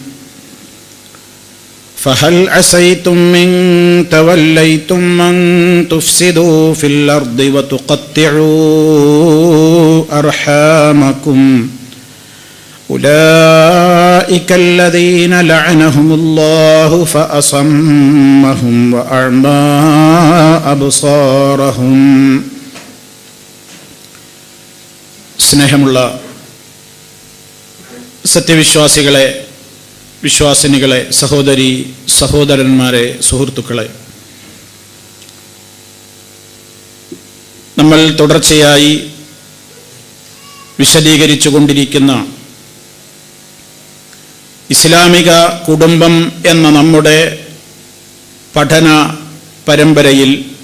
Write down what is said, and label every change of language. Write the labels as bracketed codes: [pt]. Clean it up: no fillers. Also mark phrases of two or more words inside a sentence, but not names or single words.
[ar] فهل عسيتم إن توليتم أن تفسدوا في الأرض وتقطعوا أرحامكم أولئك الذين لعنهم الله فأصمهم وأعمى أبصارهم. [ml] സ്നേഹമുള്ള സത്യവിശ്വാസികളെ, വിശ്വാസിനികളെ, സഹോദരി സഹോദരന്മാരെ, സുഹൃത്തുക്കളെ, നമ്മൾ തുടർച്ചയായി വിശദീകരിച്ചു കൊണ്ടിരിക്കുന്ന ഇസ്ലാമിക കുടുംബം എന്ന നമ്മുടെ പഠന പരമ്പരയിൽ